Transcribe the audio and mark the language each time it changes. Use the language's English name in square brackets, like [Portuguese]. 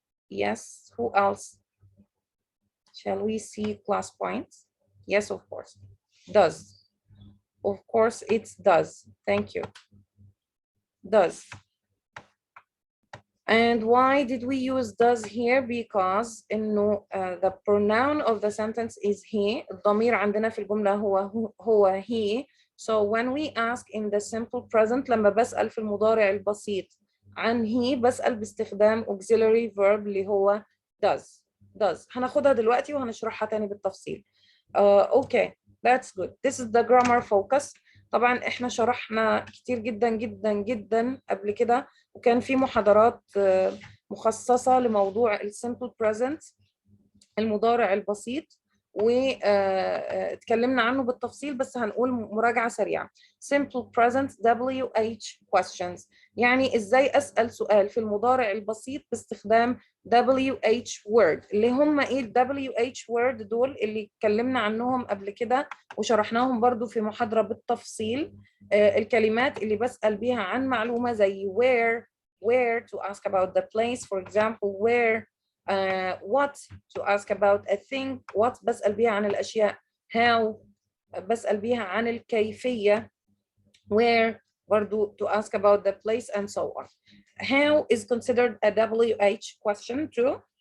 [English] Yes, who else? Shall we see ClassPoint? Yes, of course. Does. Of course, it does. Thank you. Does. And why did we use does here? Because the pronoun of the sentence is he. [Arabic] الضمير عندنا في الجملة هو he. [English] So when we ask in the simple present, [Arabic] لما بسأل في المضارع البسيط عن he, بسأل باستخدام auxiliary verb اللي هو does. هناخدها دلوقتي وهنشرحها تاني بالتفصيل. [English] Okay, that's good. This is the grammar focus. [Arabic] طبعا احنا شرحنا كتير جدا جدا جدا قبل كده، وكان في محاضرات مخصصة لموضوع السيمبل بريزنت، المضارع البسيط، واتكلمنا عنه بالتفصيل، بس هنقول مراجعة سريعة. Simple present WH questions، يعني ازاي اسأل سؤال في المضارع البسيط باستخدام WH word. اللي هم ايه ال WH word دول؟ اللي اتكلمنا عنهم قبل كده وشرحناهم برضو في محاضرة بالتفصيل. الكلمات اللي بسأل بيها عن معلومة زي where [English] to ask about the place, for example where. What to ask about a thing. [Arabic] What بسأل بيها عن الأشياء. How بسأل بيها عن الكيفية. [English] Where [Arabic] برضو [English] to ask about the place and so on. How is considered a WH question too.